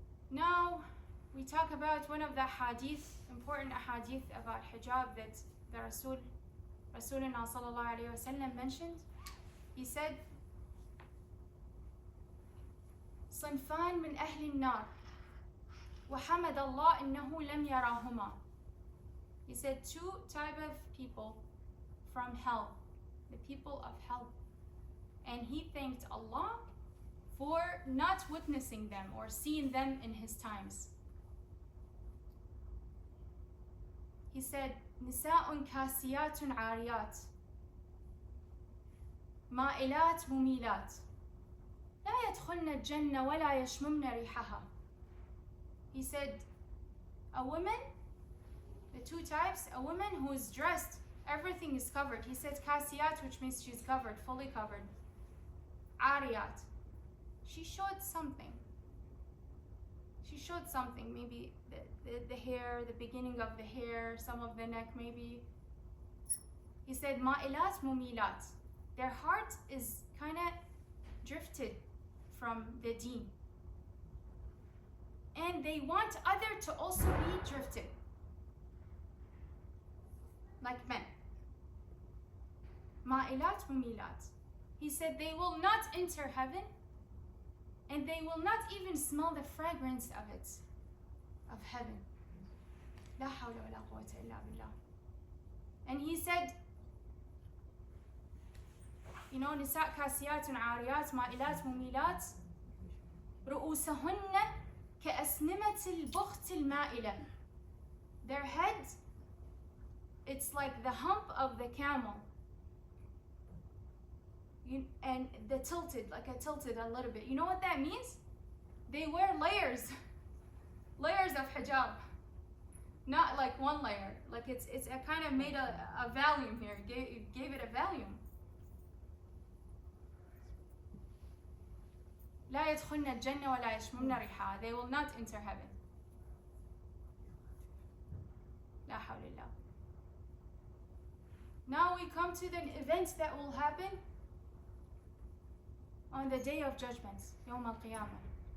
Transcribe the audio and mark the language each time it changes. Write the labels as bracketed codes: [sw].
[en] Now we talk about one of the hadith, important hadith about hijab that the Rasulullah sallallahu alayhi wa sallam mentioned. He said, [ar] صنفان من أهل النار وحمد الله إنه لم يراهما. [en] He said two type of people from hell, the people of hell, and he thanked Allah for not witnessing them or seeing them in his times. He said, [ar] نساء كاسيات عاريات مائلات مميلات لا يدخلن الجنة ولا يشممن ريحها. [en] He said, a woman, the two types, a woman who is dressed, everything is covered. He said kasiyat, which means she's covered, fully covered. Ariyat, she showed something. She showed something, maybe the hair, the beginning of the hair, some of the neck maybe. He said ma'ilat mumilat, their heart is kind of drifted from the deen. And they want others to also be drifted, like men. Ma'ilat mumilat. He said they will not enter heaven, and they will not even smell the fragrance of it, of heaven. [ar] La hawla wa la quwwata illa billah. [en] And he said, you know, [ar] نساء كاسيات عاريات مائلات مميلات رؤوسهن كأسنمة البخت المائلة. [en] Their head, it's like the hump of the camel. And the tilted, like I tilted a little bit. You know what that means? They wear layers of hijab. Not like one layer. Like it's a kind of made a volume here. Gave it a volume. [ar] لا يدخلن الجنة ولا يشممن ريحها. [en] They will not enter heaven. [ar] لا حول الله. [en] Now we come to the event that will happen on the day of judgment, [ar] يوم القيامة.